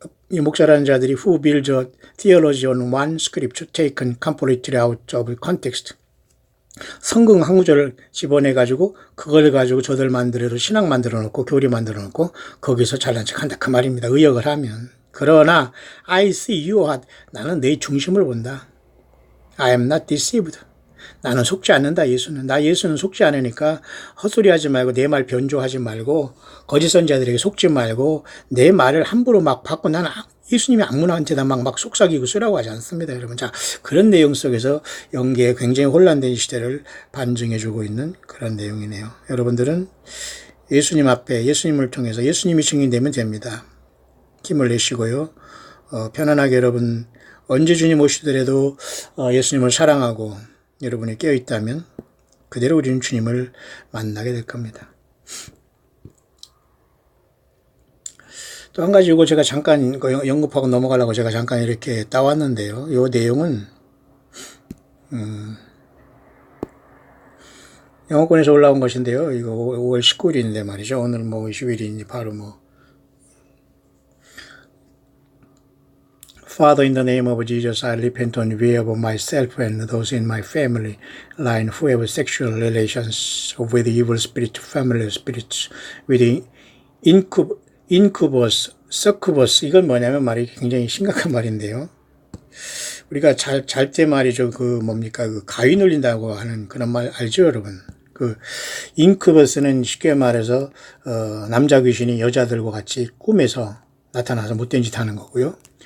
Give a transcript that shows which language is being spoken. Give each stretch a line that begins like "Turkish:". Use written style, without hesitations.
Korean: 이 목사라는 자들이
English: who build a theology on one scripture taken completely out of context.
Korean: 성경 한 구절을 집어내가지고 그걸 가지고 저들 만들어서 신학 만들어 놓고 교리 만들어 놓고 거기서 잘난 척한다 그 말입니다. 의역을 하면. 그러나
English: I see your heart.
Korean: 나는 내 중심을 본다.
English: I am not deceived.
Korean: 나는 속지 않는다, 예수는. 예수는 속지 않으니까 헛소리 하지 말고 내 말 변조하지 말고 거짓 선지자들에게 속지 말고 내 말을 함부로 막 받고 나는 예수님이 아무나한테나 막 속삭이고 쓰라고 하지 않습니다, 여러분. 자, 그런 내용 속에서 영계에 굉장히 혼란된 시대를 반증해주고 있는 그런 내용이네요. 여러분들은 예수님 앞에 예수님을 통해서 예수님이 증인되면 됩니다. 힘을 내시고요. 편안하게 여러분 언제 주님 오시더라도 예수님을 사랑하고 여러분이 깨어있다면 그대로 우리는 주님을 만나게 될 겁니다. 또 한 가지 이거 제가 잠깐 언급하고 넘어가려고 제가 잠깐 이렇게 따왔는데요. 이 내용은 영어권에서 올라온 것인데요. 이거 5월 19일인데 말이죠. 오늘 뭐 20일이니 바로 뭐
English: Father, in the name of Jesus, I repent on behalf of myself and those in my family line who have sexual relations with evil spirit, family spirits, with incubus, succubus.
Korean: 이건 뭐냐면 말이 굉장히 심각한 말인데요. 우리가 잘 때 말이죠. 뭡니까? 가위 눌린다고 하는 그런 말 알죠, 여러분? 인큐버스는 쉽게 말해서, 남자 귀신이 여자들과 같이 꿈에서 나타나서 못된 짓 하는 거고요.